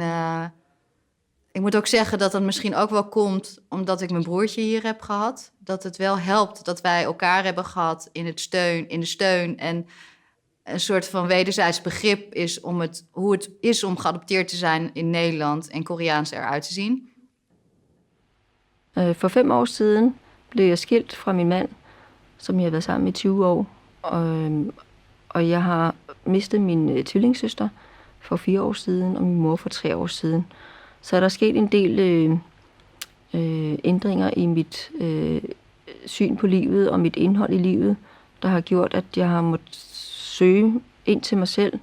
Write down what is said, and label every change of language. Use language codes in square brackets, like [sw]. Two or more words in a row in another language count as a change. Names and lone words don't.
[nl] Ik moet ook zeggen dat dat misschien ook wel komt omdat ik mijn broertje hier heb gehad. Dat het wel helpt dat wij elkaar hebben gehad in de steun. En een soort van wederzijds begrip is hoe het is om geadopteerd te zijn in Nederland en Koreaans eruit te zien. [da] For 5 år siden blev jeg skilt fra min mand, som jeg har været sammen med i 20 år. Og jeg har mistet min tvillingsøster for 4 år siden, og min mor for 3 år siden. Så er der sket en del ændringer i mit syn på livet og mit indhold i livet, der har gjort, at jeg har måttet søge ind til mig selv.